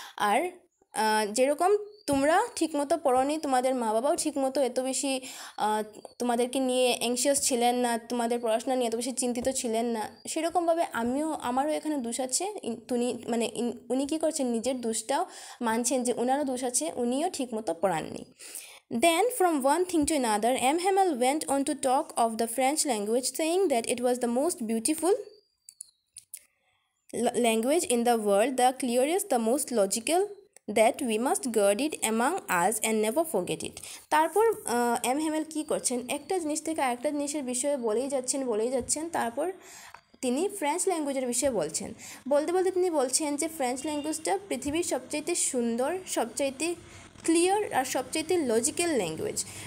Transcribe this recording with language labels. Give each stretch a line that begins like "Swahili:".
Bangla: আর যেরকম তোমরা ঠিকমতো পড়োনি, তোমাদের মা বাবাও ঠিকমতো এত বেশি তোমাদেরকে নিয়ে অ্যাংশিয়াস ছিলেন না, তোমাদের পড়াশোনা নিয়ে এত বেশি চিন্তিত ছিলেন না, সেরকমভাবে আমারও এখানে দোষ আছে। উনি কী করছেন, নিজের দোষটাও মানছেন যে ওনারও দোষ আছে, উনিও ঠিকমতো পড়াননি।
English: Then, from one thing to another, Hamel went on to talk of the French language, saying that it was the most beautiful language in the world, the clearest, the most logical, that we must guard it among us and never forget it.
Bangla: তারপর হেমেল কী করছেন, একটা জিনিস থেকে আরেকটা জিনিসের বিষয়ে বলেই যাচ্ছেন। তারপর তিনি ফ্রেঞ্চ ল্যাঙ্গুয়েজের বিষয়ে বলতে তিনি বলছেন যে ফ্রেঞ্চ ল্যাঙ্গুয়েজটা পৃথিবীর সবচাইতে সুন্দর, সবচাইতে ক্লিয়ার আর সবচাইতে লজিক্যাল ল্যাঙ্গুয়েজ।